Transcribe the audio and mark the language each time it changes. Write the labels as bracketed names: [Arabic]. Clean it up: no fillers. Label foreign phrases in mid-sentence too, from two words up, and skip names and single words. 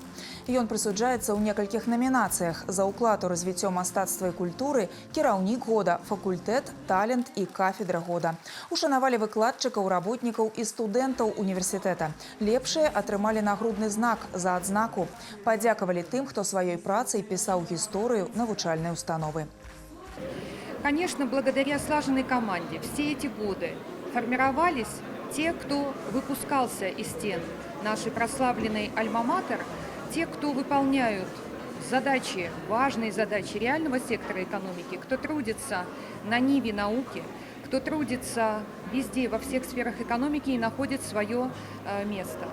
[Belarusian] Ён прысуджаецца ў некалькіх намінацыях за ўклад у развіццё мастацтва і культуры, кіраўнік года, факультэт, талент і кафедра года. Ушанавалі выкладчыкаў, работнікаў і студэнтаў універсітэта. Лепшыя атрымалі нагрудны знак за адзнаку. Падзякавалі тым, хто сваёй працай [Russian] писал историю [Belarusian] навучальной установы. [Russian] Конечно, благодаря слаженной команде все эти годы формировались те, кто выпускался из стен нашей прославленной альма-матер, те, кто выполняют задачи, важные задачи реального сектора экономики, кто трудится на ниве науки, кто трудится везде, во всех сферах экономики и находит свое место.